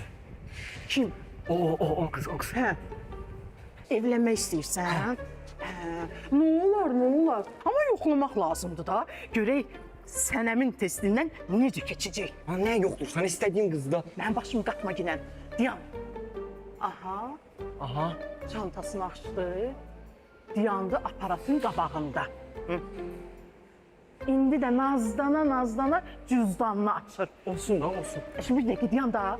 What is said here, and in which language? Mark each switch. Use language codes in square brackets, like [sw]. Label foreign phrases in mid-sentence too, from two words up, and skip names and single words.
[az] Kim? [tr] O kız. [az] Hə. Evlənmək istəyirsən? Hə. Nə olar? Amma yoxlamaq lazımdır da. Görək sənəmin testindən necə keçəcək. [tr] Ha, ne yoktur? Sen istediğin kızda. [az] Mənim başımı qatma ginən. Dayan. Aha. Aha. Çantasını açdı. Dayandı aparatın qabağında. Hı. İndi də nazdana cüzdanını açır. Olsun da olsun. Şimdi bir dəqiqə dayan da.